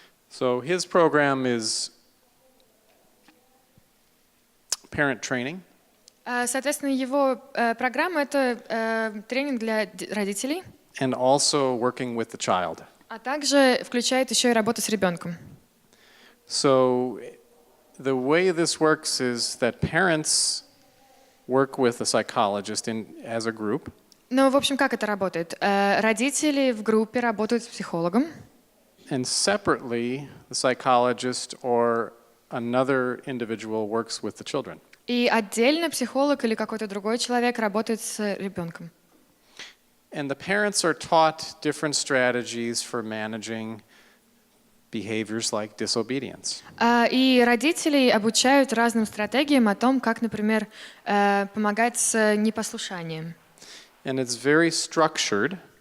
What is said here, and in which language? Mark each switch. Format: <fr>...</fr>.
<en>So his program is parent training.</en> <ru>Соответственно, его программа — это тренинг для родителей,</ru> <en>And also working with the child.</en> <ru>а также включает еще и работу с ребенком.</ru> <en>So the way this works is that parents work with a psychologist as a group.</en> <ru>Ну, в общем, как это работает? Родители в группе работают с психологом.</ru> <en>And separately, the psychologist or another individual works with the children.</en> <ru>И отдельно психолог или какой-то другой человек работает с ребенком.</ru> <en>And the parents are taught different strategies for managing behaviors like disobedience.</en> <ru>И родителей обучают разным стратегиям о том, как, например, помогать с непослушанием.</ru> <en>And it's very structured.</en>